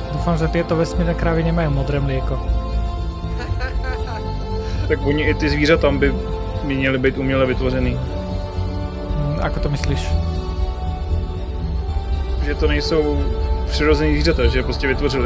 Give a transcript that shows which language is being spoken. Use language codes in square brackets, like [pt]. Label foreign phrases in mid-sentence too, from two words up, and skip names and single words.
[sk] dúfam, že tieto vesmírne krávy nemajú modré mlieko. [cs] Tak oni i ty zvířata by měly být uměle vytvořený. [sk] Ako to myslíš? [cs] Že to nejsou přirozený zvířata, že je prostě vytvořili.